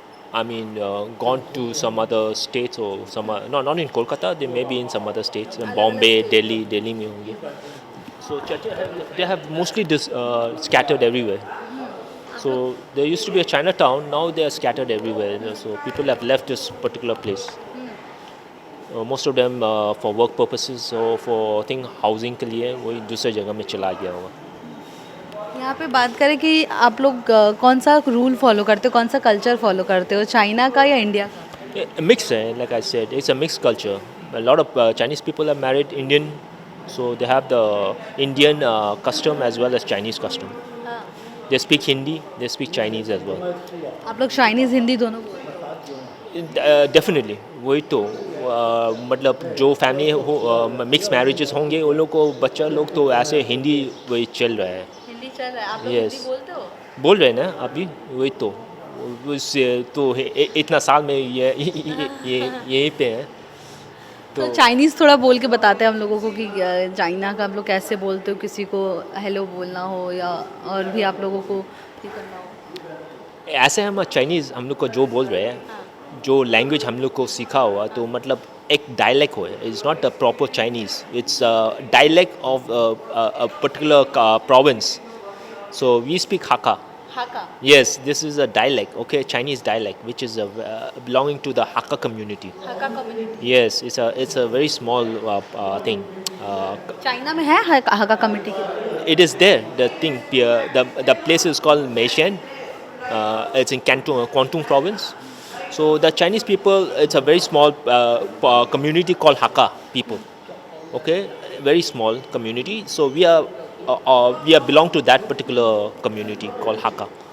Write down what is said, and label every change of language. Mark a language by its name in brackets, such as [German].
[English] Gone to some other states or some not in Kolkata. They may be in some other states, in Bombay, Delhi [Hindi] में होंगे. [English] So they have mostly scattered everywhere. So there used to be a Chinatown. Now they are scattered everywhere. So people have left this particular place. Most of them for work purposes or for housing [Hindi] के लिए वही दूसरे जगह में चला गया होगा. यहाँ पे बात करें कि आप लोग कौन सा रूल फॉलो करते हो, कौन सा कल्चर फॉलो करते हो, चाइना का या इंडिया का? [English] Mix है, like I said, it's a mixed culture. A lot of Chinese people are married Indian, so they have the Indian custom as well as Chinese custom. They speak Hindi, they speak Chinese as well. [Hindi] आप लोग Chinese Hindi दोनों बोलते हो? Definitely, वही तो मतलब जो family हो मिक्स मैरिजेस होंगे उन लोग को बच्चा लोग तो ऐसे हिंदी वही चल रहा है। हिंदी चल रहा है, आप लोग [English] Yes. [Hindi] हिंदी बोलते हो? बोल रहे हैं ना अभी, वही तो उससे तो इतना साल में ये यहीं पे है तो चाइनीज़ थोड़ा बोल के बताते हैं हम लोगों को कि चाइना का आप लोग कैसे बोलते हो, किसी को हेलो बोलना हो या और भी आप लोगों को ये करना हो। ऐसे हम चाइनीज़ हम लोग को जो बोल रहे हैं, जो लैंग्वेज हम लोग को सीखा हुआ तो मतलब एक डायलेक्ट हो, [English] It's not a proper Chinese, it's dialect of a particular province. So we speak Hakka. Hakka. Yes, this is a dialect, okay, Chinese dialect, which is belonging to the Hakka community. Hakka community. Yes, it's a very small thing. [Hindi] China में है हक्का community की? [English] It is there. The thing, the place is called Meishan. It's in Kwantung province. So the Chinese people, it's a very small community called Hakka people. Okay, very small community. So we are belong to that particular community called Hakka.